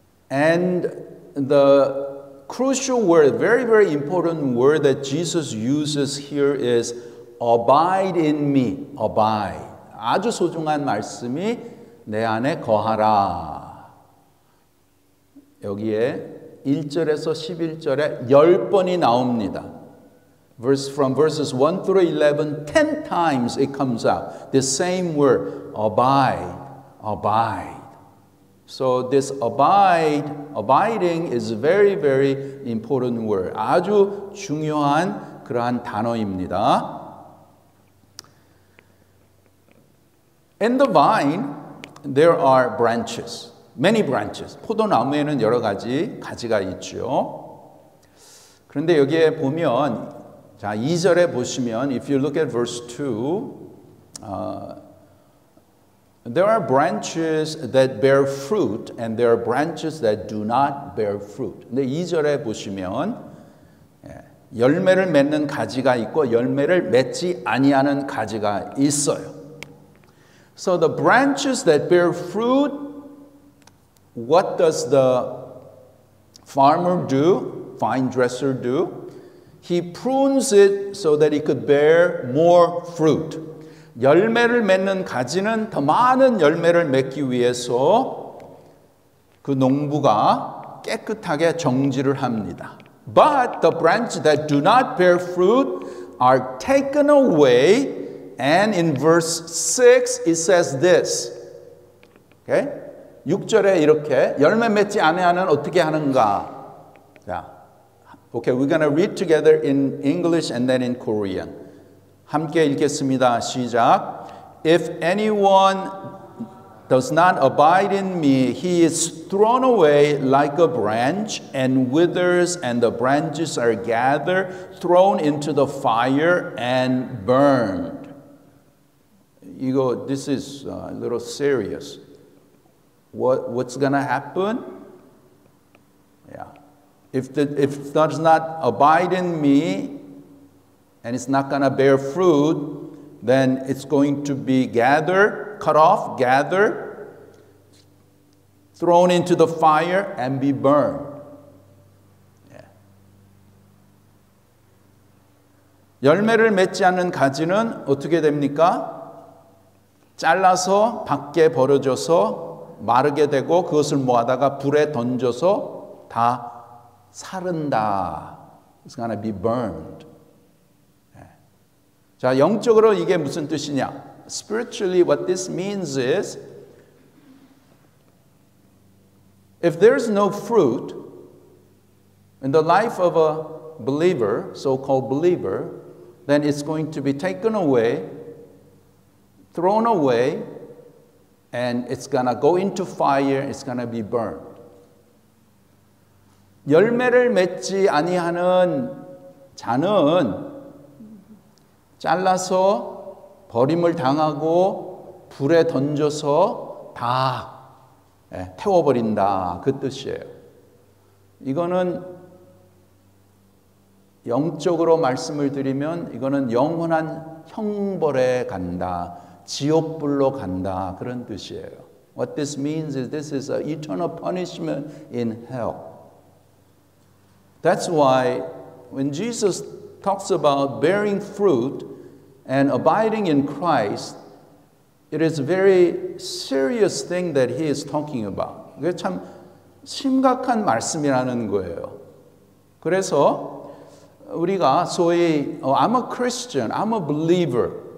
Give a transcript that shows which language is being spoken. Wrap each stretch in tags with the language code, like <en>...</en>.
<en>And the crucial word, very important word that Jesus uses here is abide in me. Abide.</en> <ko>아주 소중한 말씀이 내 안에 거하라. 여기에 1절에서 11절에 10번이 나옵니다.</ko> <en>From verses 1 through 11, 10 times it comes out. The same word, abide, abide. So this abiding is very, very important word.</en> <ko>아주 중요한 그러한 단어입니다.</ko> <en>In the vine, there are branches, many branches.</en> <ko>포도나무에는 여러 가지 가지가 있죠. 그런데 여기에 보면, 자, 2절에 보시면,</ko> <en>if you look at verse 2, there are branches that bear fruit and there are branches that do not bear fruit.</en> <ko>근데 2절에 보시면 열매를 맺는 가지가 있고 열매를 맺지 아니하는 가지가 있어요.</ko> <en>So the branches that bear fruit, what does the farmer do? Vine dresser do? He prunes it so that it could bear more fruit.</en> <ko>열매를 맺는 가지는 더 많은 열매를 맺기 위해서 그 농부가 깨끗하게 정지를 합니다.</ko> <en>But the branches that do not bear fruit are taken away, and in verse 6 it says this. Okay?</en> <ko>6절에 이렇게 열매 맺지 않으면 어떻게 하는가?</ko> <en>자, okay, we're going to read together in English and then in Korean.</en> <ko>함께 읽겠습니다. 시작.</ko> <en>If anyone does not abide in me, he is thrown away like a branch and withers, and the branches are gathered, thrown into the fire and burned. This is a little serious. What's going to happen? Yeah. If it does not abide in me, and it's not going to bear fruit, then it's going to be gathered, cut off, gathered, thrown into the fire, and be burned. Yeah.</en> <ko>열매를 맺지 않는 가지는 어떻게 됩니까? 잘라서 밖에 버려져서 마르게 되고 그것을 모아다가 불에 던져서 다 사른다.</ko> <en>It's going to be burned.</en> <ko>자, 영적으로 이게 무슨 뜻이냐?</ko> <en>Spiritually, what this means is, if there's no fruit in the life of a believer, so-called believer, then it's going to be taken away, thrown away, and it's going to go into fire, it's going to be burned.</en> <ko>열매를 맺지 아니하는 자는 잘라서 버림을 당하고 불에 던져서 다 태워버린다. 그 뜻이에요. 이거는 영적으로 말씀을 드리면 이거는 영원한 형벌에 간다. 지옥불로 간다. 그런 뜻이에요.</ko> <en>What this means is this is an eternal punishment in hell. That's why when Jesus talks about bearing fruit and abiding in Christ, it is a very serious thing that he is talking about.</en> <ko>이게 참 심각한 말씀이라는 거예요. 그래서 우리가 소위</ko> <en>I'm a Christian, I'm a believer.</en>